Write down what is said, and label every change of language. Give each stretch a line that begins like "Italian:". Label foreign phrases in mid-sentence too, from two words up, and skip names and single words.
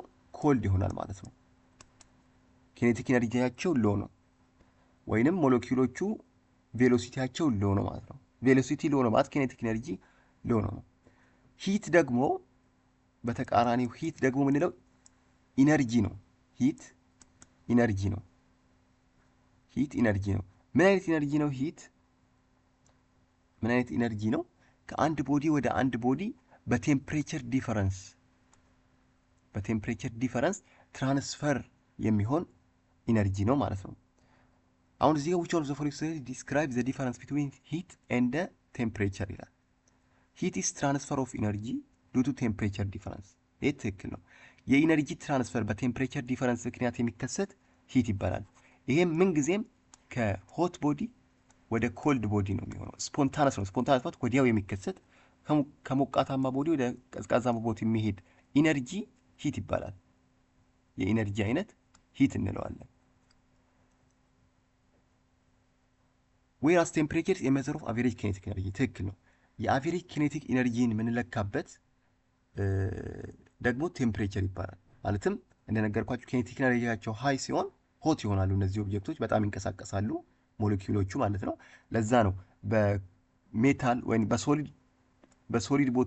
Amharic: ኮልድ ይሆናል ማለት ነው።
English: kinetic energy low
Amharic: ነው ወይንም ሞለኪውሎቹ
English: velocity low
Amharic: ነው ማለት ነው።
English: velocity low
Amharic: ነው ማለት
English: kinetic energy low
Amharic: ነው። ሂት ደግሞ በተቃራኒው ሂት ደግሞ ምንለው ኢነርጂ ነው።
English: heat energy
Amharic: ነው።
English: heat energy
Amharic: ነው። ምን አይነት ኢነርጂ ነው ሂት? ምን አይነት ኢነርጂ ነው? ከአንድ ቦዲ ወደ አንድ ቦዲ
English: temperature difference transfer
Amharic: የሚሆን ኢነርጂ ነው ማለት ነው። አሁን እዚህ ጋር
English: which one of the following describe the difference between heat and temperature
Amharic: ይላል።
English: heat is transfer of energy due to temperature difference።
Amharic: ይህ ትክክል ነው።
English: energy transfer temperature difference
Amharic: ምክንያት የሚከሰት ሂት ይባላል። ይሄም ምን ጊዜም
English: hot body
Amharic: ወደ
English: cold body
Amharic: ነው የሚሆነው። ስፖንታነስ ነው። ስፖንታነስ ማለት ወዲያው የሚከሰት ከሞቃታማ ቦዲ ወደ ቀዝቃዛማ ቦዲ የሚሄድ ኢነርጂ ሂት ይባላል። የኢነርጂ አይነት ሂት እንለዋለን።
English: whereas temperature is a measure of average kinetic energy።
Amharic: ትክክል ነው።
English: average kinetic energy
Amharic: የምንለካበት ደግሞ ቴምፕሬቸር ይባላል። ማለትም እንደነገርኳችሁ
English: kinetic energy high
Amharic: ሲሆን ሆት ይሆናሉ። እነዚህ ኦብጀክቶች በጣም ይንቀሳቀሳሉ፣ ሞለኪውሎቹ ማለት ነው። ለዛ ነው በሜታል ወይም በሶሊድ
English: solid body